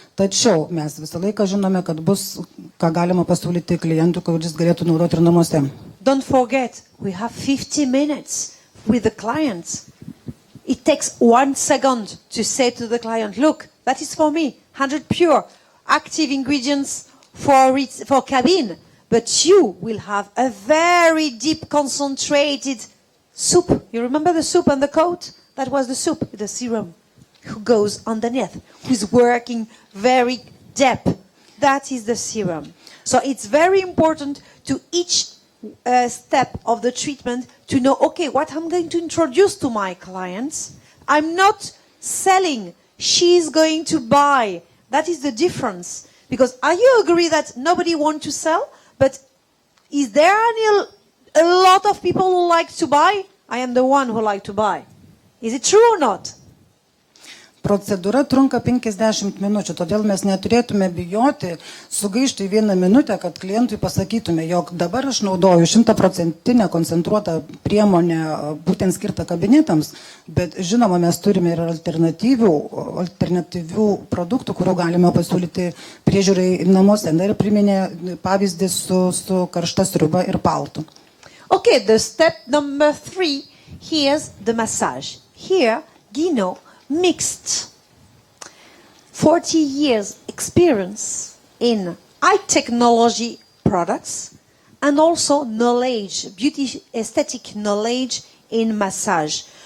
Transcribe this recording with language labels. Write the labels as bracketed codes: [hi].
[lt] Tačiau mes visą laiką žinome, kad bus, ką galima pasiūlyti klientui, kuris galėtų naudoti ir namuose. [en] Don't forget, we have 50 minutes with the client. It takes 1 second to say to the client, look, that is for me, 100 pure active ingredients for cabin, but you will have a very deep concentrated soup. You remember the soup and the coat? That was the soup, the serum, who goes underneath, who's working very deep. That is the serum. So it's very important to each step of the treatment to know, okay, what I'm going to introduce to my clients. I'm not selling. She's going to buy. That is the difference. Because you agree that nobody wants to sell, but is there a lot of people who like to buy? I am the one who like to buy. Is it true or not? [lt] Procedūra trunka 50 minučių, todėl mes neturėtume bijoti sugaišti 1 minutę, kad klientui pasakytume, jog dabar aš naudoju 100% koncentruotą priemonę būtent skirtą kabinetams, bet žinoma, mes turime ir alternatyvių produktų, kurių galime pasiūlyti priežiūrai namuose. Ir priminė pavyzdį su karšta sriuba ir paltu. [en] Okay, the step number 3, here's the massage. Here, Gino mixed 40 years experience in high technology products and also knowledge, beauty aesthetic knowledge in massage.